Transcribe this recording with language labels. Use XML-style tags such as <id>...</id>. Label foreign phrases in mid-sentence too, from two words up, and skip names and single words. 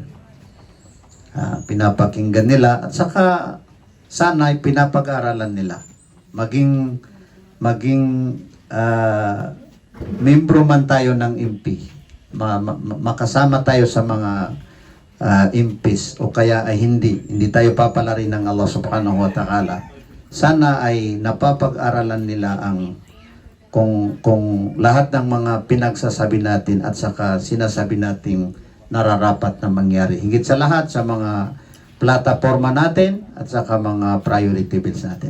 <tl>Pinapakinggan nila at saka sana ay pinapag-aralan nila. Maging membro man tayo ng MP, makasama tayo sa mga MPs o kaya ay hindi tayo papalari ng</tl> <ar>الله سبحانه وتعالى.</ar> <tl>Sana ay napapag-aralan nila ang kung lahat ng mga pinagsasabi natin at saka sinasabi nating nararapat na mangyari. Higit sa lahat sa mga plataforma natin at saka mga</tl> <en>priority bills</en> <tl>natin.</tl>